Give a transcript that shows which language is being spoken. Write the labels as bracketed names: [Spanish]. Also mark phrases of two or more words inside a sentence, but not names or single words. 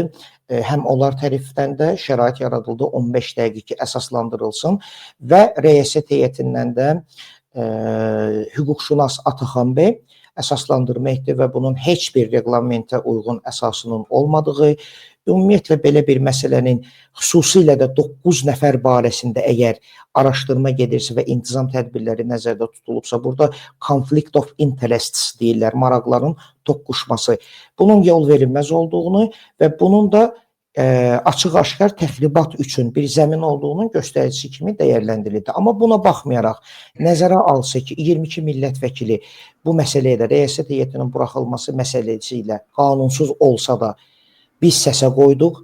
[Azerbaijani] Həm onlar tərəfindən də şərait yaradıldı 15 dəqiqə ki, əsaslandırılsın və rəyasət heyətindən də hüquqşünas Ataxan bəy əsaslandırma etdi və bunun heç bir reqlamentə uyğun əsasının olmadığı, ümumiyyətlə belə bir məsələnin xüsusilə də 9 nəfər barəsində əgər araşdırma gedirsə və intizam tədbirləri nəzərdə tutulubsa, burada [English] conflict of interests [Azerbaijani] deyirlər, maraqların toqquşması. Bunun yol verilməz olduğunu və bunun da açıq-aşkar təxribat üçün bir zəmin olduğunun göstəricisi kimi dəyərləndirildi. Amma buna baxmayaraq, nəzərə alsa ki, 22 millət vəkili bu məsələyə də rəyasət heyətinin buraxılması məsələsi ilə qanunsuz olsa da biz səsə qoyduq.